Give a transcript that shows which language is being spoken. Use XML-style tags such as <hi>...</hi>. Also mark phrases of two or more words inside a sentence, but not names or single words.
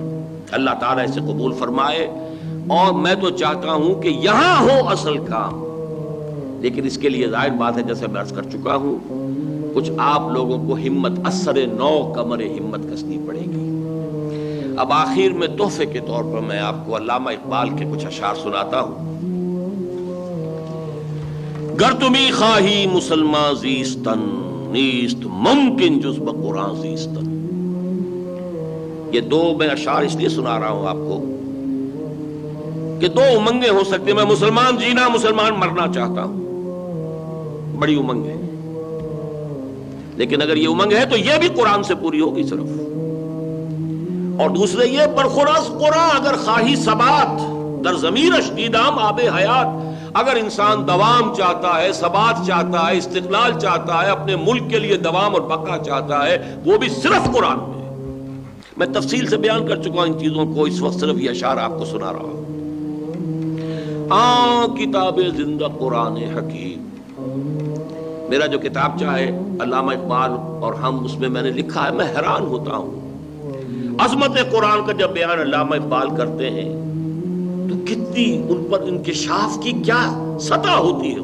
<ur>اللہ تعالیٰ اسے قبول فرمائے، اور میں تو چاہتا ہوں کہ یہاں ہو اصل کام، لیکن اس کے لیے ظاہر بات ہے جیسے میں عرض کر چکا ہوں، کچھ آپ لوگوں کو ہمت، اثر نو کمر ہمت کسنی پڑے گی۔ اب آخر میں تحفے کے طور پر میں آپ کو علامہ اقبال کے کچھ اشعار سناتا ہوں۔</ur> <fa>گر تمی خواہی مسلمان زیستن، نیست ممکن جز بقرآن زیستن۔</fa> <ur>یہ 2 میں اشعار اس لیے سنا رہا ہوں آپ کو کہ 2 امنگیں ہو سکتی ہیں۔ میں مسلمان جینا، مسلمان مرنا چاہتا ہوں، بڑی امنگ ہے، لیکن اگر یہ امنگ ہے تو یہ بھی قرآن سے پوری ہوگی صرف۔ اور دوسرے یہ</ur> <fa>برخوراز قرآن اگر خواہی ثبات در ضمیرش دیدام آب حیات۔</fa> <ur>اگر انسان دوام چاہتا ہے، ثبات چاہتا ہے، استقلال چاہتا ہے، اپنے ملک کے لیے دوام اور بقا چاہتا ہے، وہ بھی صرف قرآن میں۔ میں تفصیل سے بیان کر چکا ہوں ان چیزوں کو، اس وقت صرف یہ اشعار آپ کو سنا رہا ہوں۔ کتاب زندہ قرآن حکیم، میرا جو کتاب چاہے علامہ اقبال اور ہم، اس میں نے لکھا ہے، میں حیران ہوتا ہوں عظمت قرآن کا جب بیان علامہ اقبال کرتے ہیں تو کتنی ان پر انکشاف کی کیا سطح ہوتی ہے۔</ur>